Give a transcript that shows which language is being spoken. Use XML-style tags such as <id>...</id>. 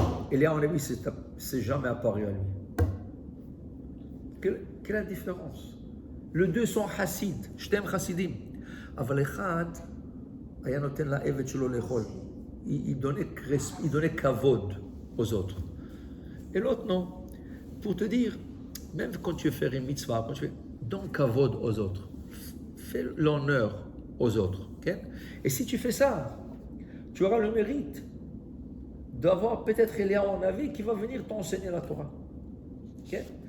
<fr>Elia Onavi, c'est jamais apparu à lui. Quelle est la différence? Les deux sont Hassid, Shtem Chassidim.</fr> <he>אבל אחד היה נותן לעבד שלו לאכול.</he> <fr>Il donnait kavod aux autres. Et l'autre, non. Pour te dire, même quand tu veux faire une mitzvah, quand tu fais, donne kavod aux autres. Fais l'honneur aux autres. Okay? Et si tu fais ça, tu auras le mérite d'avoir peut-être Elia en avis qui va venir t'enseigner la Torah. Okay?</fr>